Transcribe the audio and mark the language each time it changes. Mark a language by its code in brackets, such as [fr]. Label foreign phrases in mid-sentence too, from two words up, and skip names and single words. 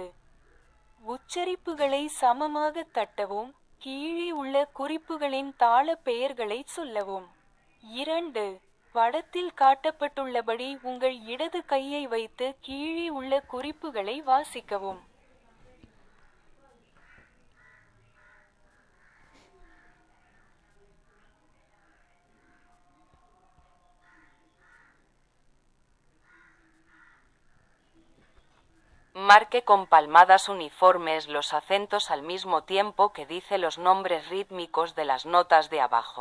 [ta] உச்சரிப்புகளை சமமாக தட்டவும். கீழே உள்ள குறிப்புகளின் தாள பெயர்களை சொல்லவும். 2. படத்தில் காட்டப்பட்டுள்ளபடி உங்கள் இடது கையை வைத்து கீழே உள்ள குறிப்புகளை வாசிக்கவும். [es] Marque con palmadas uniformes los acentos al mismo tiempo que dice los nombres rítmicos de las notas de abajo.